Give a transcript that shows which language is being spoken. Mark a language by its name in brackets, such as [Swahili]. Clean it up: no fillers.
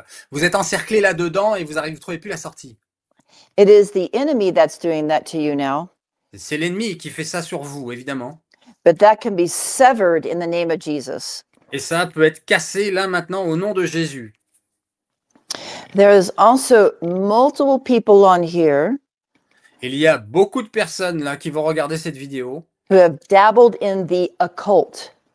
[French] Vous êtes encerclé là-dedans et vous ne trouvez plus la sortie. [English] It is the enemy that's doing that to you now. [French] C'est l'ennemi qui fait ça sur vous, évidemment. [English] But that can be severed in the name of Jesus. [French] Et ça peut être cassé là maintenant au nom de Jésus. [English] There is also multiple people on here [French] Il y a beaucoup de personnes là qui vont regarder cette vidéo, [English] who have dabbled in the occult.